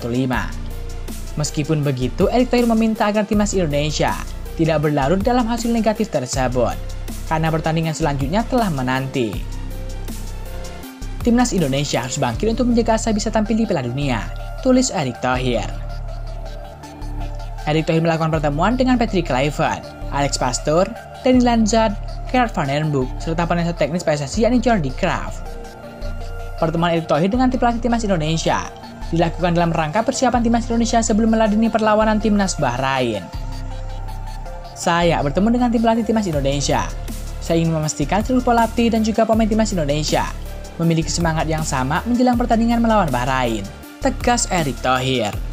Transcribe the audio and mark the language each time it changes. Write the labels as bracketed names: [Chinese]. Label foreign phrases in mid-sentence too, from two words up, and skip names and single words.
[Indonesian] Meskipun begitu, Erick Thohir meminta agar timnas Indonesia tidak berlarut dalam hasil negatif tersebut, karena pertandingan selanjutnya telah menanti. Timnas Indonesia harus bangkit untuk menjaga asa bisa tampil di Piala Dunia, tulis Erick Thohir. Erick Thohir melakukan pertemuan dengan Patrick Kluivert, Alex Pastoor, Danny Lanzard, Gerard van den Broek, serta penasihat teknis PSSI yakni Jordi Craft. Pertemuan Erick Thohir dengan tim pelatih timnas Indonesia dilakukan dalam rangka persiapan timnas Indonesia sebelum meladeni perlawanan timnas Bahrain. Saya bertemu dengan tim pelatih timnas Indonesia. Saya ingin memastikan seluruh pelatih dan juga pemain timnas Indonesia memiliki semangat yang sama menjelang pertandingan melawan Bahrain, tegas Erick Thohir.